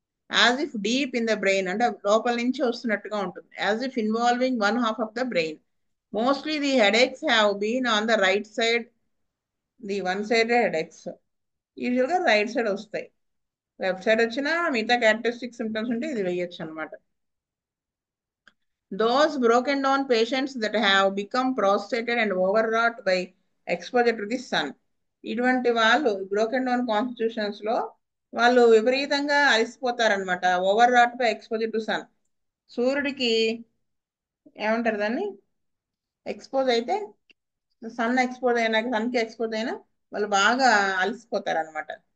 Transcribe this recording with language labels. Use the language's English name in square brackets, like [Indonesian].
[English] as if deep in the brain, [Telugu] అంటే లోపల నుంచి వస్తున్నట్టుగా ఉంటుంది. [English] As if involving one half of the brain. Mostly the headaches have been on the right side, the one side headaches యూజువల్గా right side [Telugu] వస్తాయి. Left side వచ్చినా మిగతా characteristic symptoms ఉంటే ఇది వేయచ్చు అనమాట. [English] Those broken down patients that have become prostrated and overwrought by exposure to the sun. [Telugu] ఇటువంటి వాళ్ళు బ్రోకెన్ డౌన్ కాన్స్టిట్యూషన్స్ లో వాళ్ళు విపరీతంగా అలసిపోతారనమాట. [English] Overwrought by exposure to sun. [Telugu] సూర్యుడికి ఏమంటారు దాన్ని, ఎక్స్పోజ్ అయితే, సన్ ఎక్స్పోజ్ అయినాక, సన్కి ఎక్స్పోజ్ అయినా వాళ్ళు బాగా అలసిపోతారనమాట.